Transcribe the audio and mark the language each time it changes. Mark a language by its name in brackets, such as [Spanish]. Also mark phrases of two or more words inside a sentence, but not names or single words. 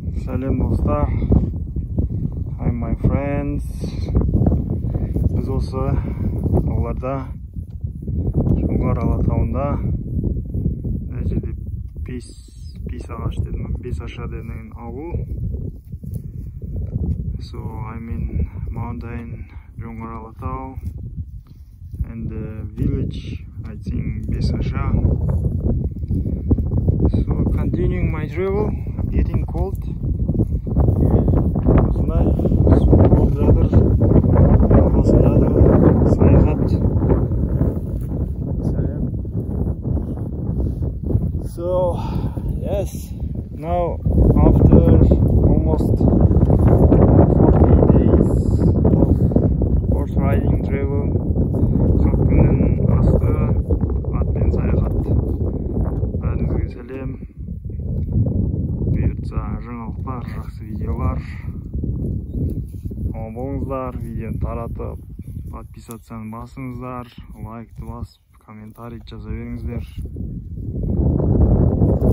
[Kazakh] Сәлем достар. [English] Hi my friends. [Kazakh] Біз осы оларда Жоңғар Алатауында мына жерде бес ағаш дедім, бес аша деген ауыл. [English] So I'm in mountain Жоңғар Алатау and the village, I think, Besasha. So continuing my travel, getting cold. So yes, now after almost 40 days of horse riding travel, [Kazakh] Хаккүннің асты атпен саяхат. Бәріңізге сәлем. Бұйыртса жаңалықтар, жақсы видеолар. Аман болыңыздар, видеоны таратып, подписацияны басыңыздар, лайкты басып, комментарий жаза беріңіздер.